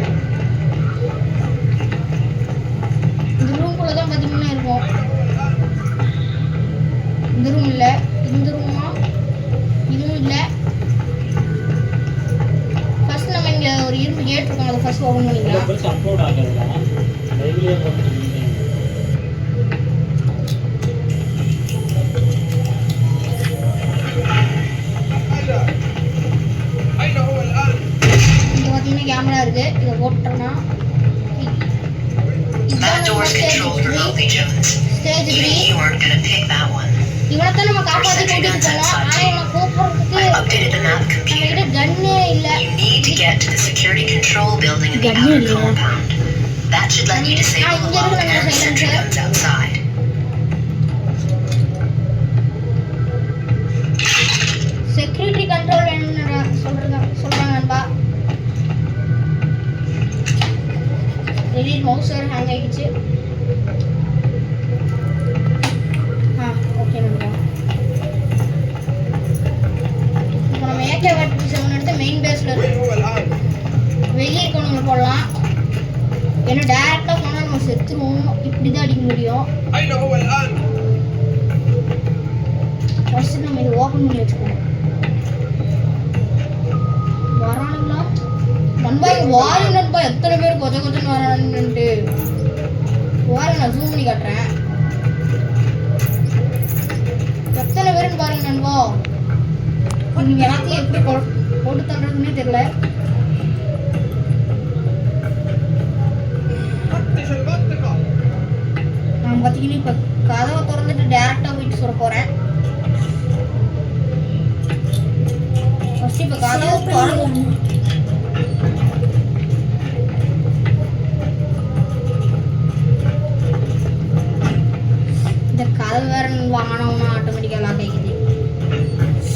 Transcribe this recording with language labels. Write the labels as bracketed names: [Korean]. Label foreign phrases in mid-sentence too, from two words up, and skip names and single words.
[Tamil] இந்த ரூம்குள்ள தான் பார்த்தீங்கன்னா இருக்கும். இந்த ரூம் இல்லை, இந்த ரூமா இதுவும் இல்லை. ஃபர்ஸ்ட் நம்ம இங்கே ஒரு இரும்பு கேட் இருக்கோம், அதை ஃபர்ஸ்ட் ஓப்பன் பண்ணிக்கலாம். [Arabic] هذا. أين هو الآن؟ [Tamil] இங்கே பார்த்தீங்கன்னா கேமரா இருக்கு. இதை போட்டோம்னா [English] That door's controlled remotely, Jones. [Tamil] ஸ்டேஜ் [English] Even 3. you aren't gonna pick that one. [Tamil] இவனைத்தான் நம்ம காப்பாற்றி கூட்டிட்டு போனோம். ஆனால் இவனை கூப்பிடுறதுக்கு [English] I've updated the map [Tamil] நம்ம [English] computer. [Tamil] கிட்ட கன்னே இல்லை. [English] You need to get to the security control building in the Gun outer [Tamil] இல்லையா? [English] compound. That should let you disable the [Tamil] இங்க [English] lock [Tamil] இருக்கு [English] and [Tamil] நம்ம [English] sentry silencer. guns outside. security control [Tamil] வேணும்னு சொல்றாங்க நண்பா. [English] delete mouse [Tamil] வேறு ஹேங் ஆகிடுச்சு. ஓகே நண்பா. இப்போ நம்ம AK-47 எடுத்து [English] main base-il [Arabic] وين هو الآن؟ [Tamil] வெளியே இருக்கவங்களை போடலாம். ஏன்னா டேரெக்டாக போனால் நம்ம செத்துருவோம். இப்படி தான் அடிக்க முடியும். [Arabic] أين هو الآن؟ [Tamil] ஃபர்ஸ்ட் நம்ம இதை ஓப்பன் பண்ணி வச்சுக்கணும். வரானுங்களா நண்பா? இங்கே வாரு நண்பா. எத்தனை பேர் கொஞ்சம் வரானுன்ட்டு வாரு. நான் ஜூம் பண்ணி காட்டுறேன். எத்தனை பேருன்னு பாருங்க நண்பா. நீங்கள் எல்லாத்தையும் எப்படி போட்டு தள்ளுறதுன்னே தெரியல. [Arabic] فتش المنطقة. [Tamil] நான் பார்த்தீங்கன்னா இப்போ கதவை திறந்துட்டு டேரெக்டாக போயிட்டு சொல்ல போகிறேன். இந்த கதவு வேற வாங்கினோம்னா ஆட்டோமேட்டிக்காக லாக் ஆகிக்குது.